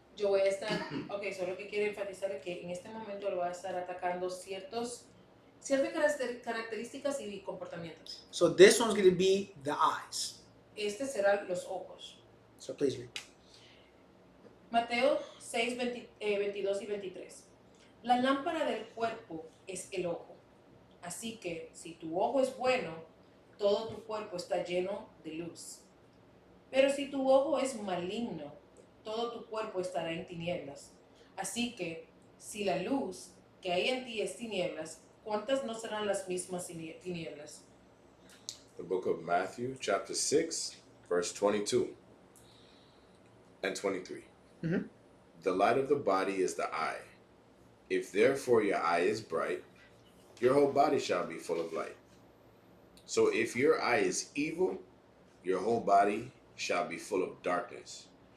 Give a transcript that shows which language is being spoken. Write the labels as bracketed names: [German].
[Spanish] Yo voy a estar, ok, solo que quiero enfatizar es que en este momento lo voy a estar atacando ciertas características y comportamientos. [English] So this one's going to be the eyes. [Spanish] Este será los ojos. [English] So please read. [Spanish] Mateo 6, 22 y 23. La lámpara del cuerpo es el ojo. Así que si tu ojo es bueno, todo tu cuerpo está lleno de luz. Pero si tu ojo es maligno, todo tu cuerpo estará en tinieblas. Así que si la luz que hay en ti es tinieblas, ¿cuántas no serán las mismas tinieblas? [English] The book of Matthew, chapter 6, verse 22 and 23. Mhm. The light of the body is the eye. If therefore your eye is bright, your whole body shall be full of light. So if your eye is evil, your whole body shall be full of darkness.